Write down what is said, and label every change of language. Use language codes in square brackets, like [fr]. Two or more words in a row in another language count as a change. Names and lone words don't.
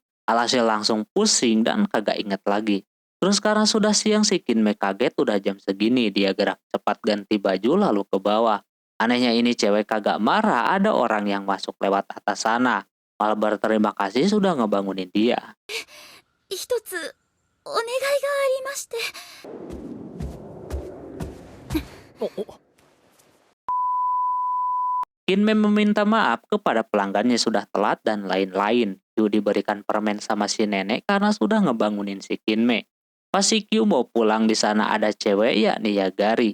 [id] Alhasil langsung pusing dan kagak inget lagi. Terus karena sudah siang si Kinme kaget udah jam segini. Dia gerak cepat ganti baju lalu ke bawah. Anehnya ini cewek kagak marah, ada orang yang masuk lewat atas sana. Malah berterima kasih sudah ngebangunin dia. [ja] 一つお願いがありまして。 [id] Kinme meminta maaf kepada pelanggannya sudah telat dan lain-lain. Kyu diberikan permen sama si nenek karena sudah ngebangunin si Kinme. Pas si Kyu mau pulang di sana ada cewek yakni Yagari.